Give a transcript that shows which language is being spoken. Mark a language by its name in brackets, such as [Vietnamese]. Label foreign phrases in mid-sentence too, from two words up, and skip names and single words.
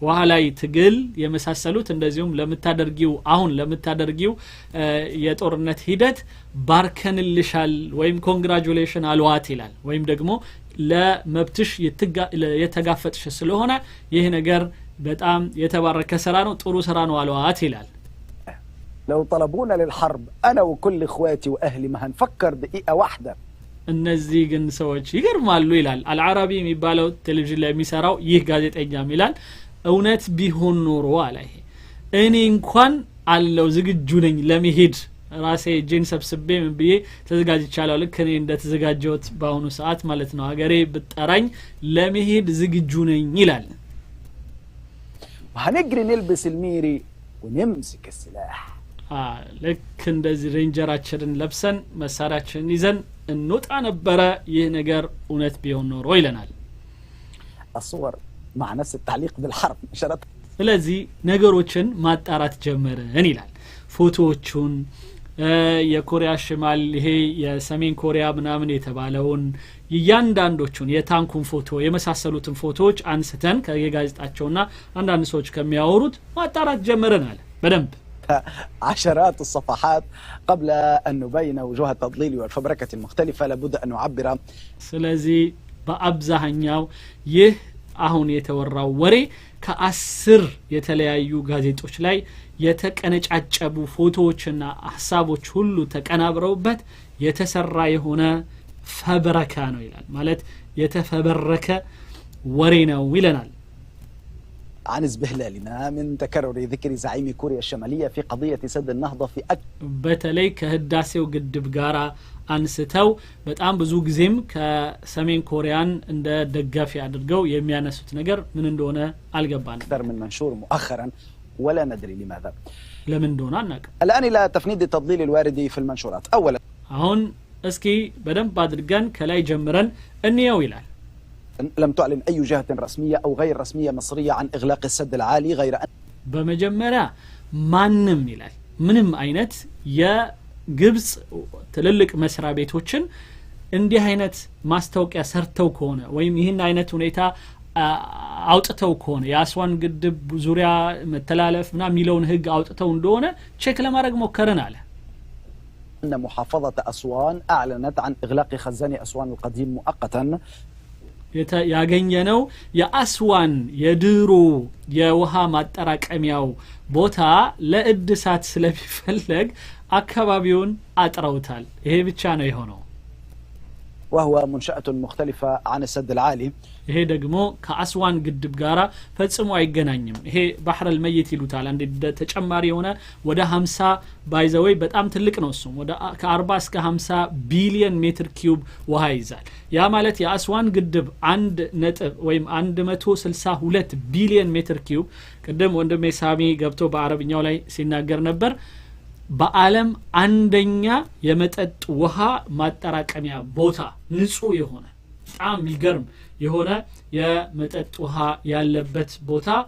[Amharic] ውሃ ላይ ትግል የመሳሰሉት እንደዚሁም ለምታደርጊው አሁን ለምታደርጊው የጦርነት ሂደት ባርከንልሻል ወይም ኮንግራቹሌሽን አልዋት ይላል ወይም ደግሞ ለመብትሽ የተጋፈጥሽ ስለሆነ ይህ ነገር በጣም የተባረከ ስራ ነው ጥሩ ስራ ነው አልዋት ይላል [Arabic] لو طلبونا للحرب انا وكل اخواتي واهلي ما هنفكر دقيقه واحده [Amharic] እነዚህ ግን ሰዎች ይገርማሉ ይላል አልዓረቢ የሚባለው ቴሌቪዥን ላይ የሚሰራው ይህ ጋዜጠኛ ይላል እውነት ቢሆን ኖሮ አለ እኔ እንኳን አለው ዝግጁ ነኝ ለመሄድ ራሴ ጄን ሰብስቤ ምን ብዬ ተዘጋጅቻለሁ ልክ እኔ እንደተዘጋጀሁት ባሁኑ ሰዓት ማለት ነው ሀገሬ ብጠራኝ ለመሄድ ዝግጁ ነኝ ይላል [Arabic] وهنجري نلبس الميري ونمسك السلاح [Amharic] ልክ እንደዚህ ሬንጀራችንን ለብሰን መሳሪያችንን ይዘን እንወጣ ነበረ ይህ ነገር እውነት ቢሆን ኖሮ ይለናል [Arabic] الصور مع نفس التعليق بالحرب نشرت [Amharic] ስለዚህ ነገሮችን ማጣራት ጀመረን ይላል ፎቶዎቹን የኮሪያ ሽማል ይሄ የሰሜን ኮሪያ ምናምን የተባለውን ያንዳንዶቹን የታንኩን ፎቶ የመሳሰሉትን ፎቶዎች አንስተን ከየጋዜጣቸውና አንዳንድ ሰዎች ከሚያወሩት ማጣራት ጀመረናል በደንብ [Arabic] عشرات الصفحات قبل أن نبين وجوه التضليل والفبركة المختلفة لابد أن نعبر [Amharic] ስለዚህ በአብዛኛው ይህ አሁን የተወራው ወሬ ከ10 የተለያዩ ጋዜጦች ላይ የተቀነጫጨቡ ፎቶዎችና ሐሳቦች ሁሉ ተቀናብረውበት የተሰራ የሆነ ፈብረካ ነው ይላል ማለት የተፈበረከ ወሬ ነው ይለናል [Arabic] عن اسبهلالنا من تكرر ذكر زعيم كوريا الشمالية في قضية سد النهضة في [Amharic] በተለይ ከህዳሴው ግድብ ጋራ አንስተው በጣም ብዙ ጊዜም ከሰሜን ኮሪያን እንደ ደጋፊ አድርገው የሚያነሱት ነገር ምን እንደሆነ አልገባንም [Arabic] أكثر من منشور مؤخرا ولا ندري لماذا [Amharic] ለምን እንደሆነ አናውቅም [Arabic] الآن إلى تفنيد التضليل الوارد في المنشورات أولا [Amharic] አሁን እስኪ በደንብ አድርገን ከላይ ጀምረን እንየው ይላል [Arabic] لم تعلن أي جهة رسمية أو غير رسمية مصرية عن إغلاق السد العالي غير أن [Amharic] በመጀመሪያ ማንም ይላል ምንም አይነት የግብጽ ትልልቅ መስሪያ ቤቶችን እንዲህ አይነት ማስታወቂያ ሰርተው ከሆነ ወይም ይህን አይነት ሁኔታ አውጥተው ከሆነ የአስዋን ግድብ ዙሪያ መተላለፍ ምናምን የሚለውን ህግ አውጥተው እንደሆነ ቼክ ለማድረግ ሞከረን አለ [Arabic] أن محافظة أسوان أعلنت عن إغلاق خزان أسوان القديم مؤقتا [Amharic] ያገኘነው የአስዋን የድሮ የውሃ ማጠራቀሚያው ቦታ ለእድሳት ስለሚፈልግ አካባቢውን አጥረውታል ይሄ ብቻ ነው የሆነው [Arabic] وهو منشأة مختلفة عن السد العالي [Amharic] ይሄ ደግሞ ከአስዋን ግድብ ጋራ ፈጽሞ አይገናኝም ይሄ [Arabic] بحر الميت [Amharic] ይሉታል አንድ ተጨማሪ የሆነ ወደ 50 ባይዘዌይ በጣም ትልቅ ነው እሱ ወደ ከ40 እስከ 50 ቢሊዮን ሜትር ኪዩብ ውሃ ይዛል ያ ማለት የአስዋን ግድብ 1 ነጥብ ወይም 162 ቢሊዮን ሜትር ኪዩብ ቀደም ወንድሜ ሳሚ ገብቶ በአረብኛው ላይ ሲናገር ነበር በአለም አንደኛ የመጠጥ ውሃ ማጠራቀሚያ ቦታ ንጹህ የሆነ በጣም ይገርም የሆነ የመጠጥ ውሃ ያለበት ቦታ